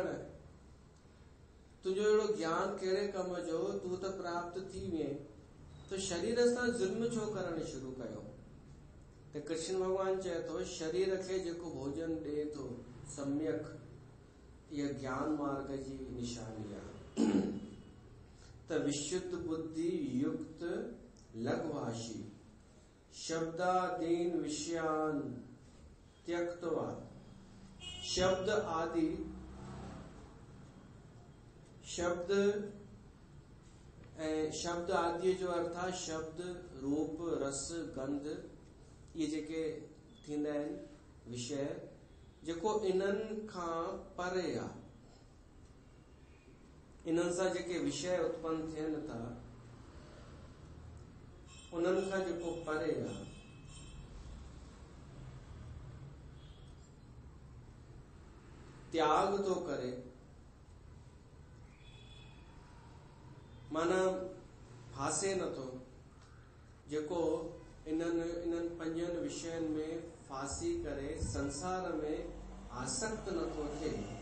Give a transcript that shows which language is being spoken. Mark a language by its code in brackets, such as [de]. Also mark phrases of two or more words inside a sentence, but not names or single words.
[sd] तुंहिंजो अहिड़ो ज्ञान कहिड़े कम जो, तूं त प्राप्त थी वएं, तो शरीर सां ज़ुल्म छो करणु शुरू कयो? त कृष्ण भगवान चए थो शरीर खे जेको भोजन ॾे थो सम्यक, इहा ज्ञान मार्ग जी निशानी आहे। [sa] त विशुद्ध बुद्धि युक्त लघ्वाशी शब्दादीन विषयान त्यक्त्वा। [sd] शब्द आदि, शब्द ऐं शब्द आदि जो अर्थ आहे शब्द, रूप, रस, गंध, ये जेके थींदा आहिनि विषय, जेको इन्हनि खां परे आहे। इन्हनि सां जेके विषय उत्पन्न थियनि था, उन्हनि खां जेको परे आहे। त्याग तो करे, माना फासे नथो, जेको इन्हनि पंजनि विषयनि में फासी करे संसार में आसक्त नथो थिए,